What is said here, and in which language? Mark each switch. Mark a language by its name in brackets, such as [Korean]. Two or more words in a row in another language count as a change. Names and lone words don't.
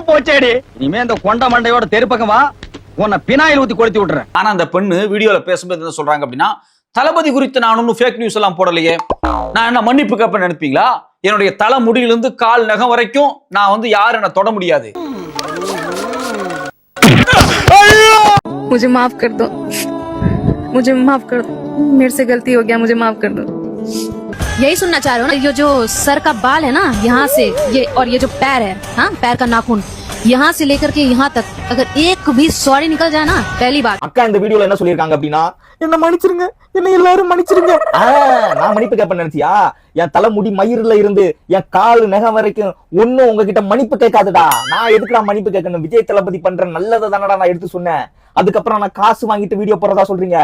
[Tamil] போச்சேடி, இனிமே இந்த கொண்ட மண்டையோட தெருப்பக்கமா உன்னை பினாயில் ஊத்தி கொளுத்தி விட்டுறேன். ஆனா அந்த பெண்ணு வீடியோல பேசும்போது என்ன சொல்றாங்க அப்படின்னா, தளபதி குறித்து நான் ஒன்னும் [English] fake news [Tamil] எல்லாம் போடலையே, நான் என்ன மன்னிப்பு கேப்ப நினைப்பீங்களா? என்னுடைய தலை முடியிலிருந்து கால் நகம் வரைக்கும் நான் வந்து யாரும் என்ன தொட முடியாது. [Hindi] मुझे माफ कर दो, मुझे माफ कर दो, मेरे से गलती हो गया, मुझे माफ कर दो। यही सुनना चाह रहे हो ना? ये जो सर का बाल है ना, यहाँ से ये, और ये जो पैर है, हाँ पैर का नाखून, यहाँ से लेकर के यहाँ तक अगर एक भी सॉरी निकल जाए ना, पहली बात। [Tamil] அக்கா இந்த வீடியோல என்ன சொல்லிருக்காங்க அப்படின்னா, என்ன மன்னிச்சிருங்க, என்ன எல்லாரும் மன்னிச்சிருங்க. நான் மன்னிப்பு கேட்பேன் நினைச்சியா? என் தலைமுடி மயிரில இருந்து என் கால் நகம் வரைக்கும் ஒன்னும் உங்ககிட்ட மன்னிப்பு கேட்காதுடா. நான் எதுக்குடா மன்னிப்பு கேட்கணும்? விஜய் தளபதி பண்ற நல்லதை தானடா நான் எடுத்து சொன்னேன். அதுக்கப்புறம் நான் காசு வாங்கிட்டு வீடியோ போறதா சொல்றீங்க.